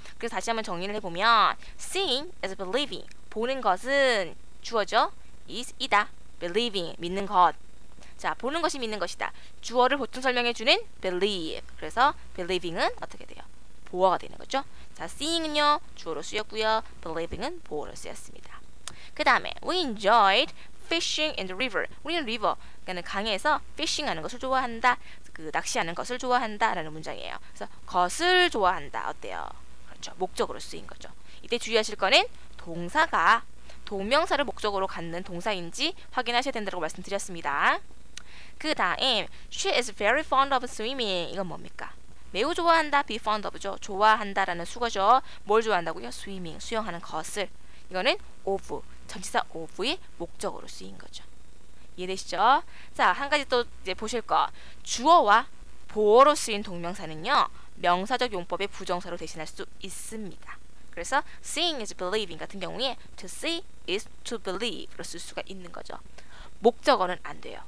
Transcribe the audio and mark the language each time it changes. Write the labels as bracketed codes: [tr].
[ko] 그래서 다시 한번 정리를 해보면 [en] seeing is believing [ko] 보는 것은 주어죠. is 이다. believing 믿는 것. 자, 보는 것이 믿는 것이다. 주어를 보충 설명해주는 believe. 그래서 believing은 어떻게 돼요? 보어가 되는 거죠. 자, seeing은요 주어로 쓰였고요. believing은 보어로 쓰였습니다. 그 다음에 [en] we enjoyed fishing in the river. [ko] 우리는 river, 그러니까 강에서 fishing하는 것을 좋아한다. 그 낚시하는 것을 좋아한다 라는 문장이에요. 그래서 것을 좋아한다. 어때요? 그렇죠. 목적으로 쓰인 거죠. 이때 주의하실 거는 동사가 동명사를 목적으로 갖는 동사인지 확인하셔야 된다고 말씀드렸습니다. 그 다음 [en] she is very fond of swimming. [ko] 이건 뭡니까? 매우 좋아한다. be fond of죠. 좋아한다 라는 수거죠. 뭘 좋아한다고요? swimming, 수영하는 것을. 이거는 of, 전치사 of의 목적으로 쓰인 거죠. 이해되시죠? 자, 한 가지 또 이제 보실 거. 주어와 보어로 쓰인 동명사는요. 명사적 용법의 부정사로 대신할 수 있습니다. 그래서 [en] seeing is believing [ko] 같은 경우에 [en] to see is to believe [ko] 로 쓸 수가 있는 거죠. 목적어는 안 돼요.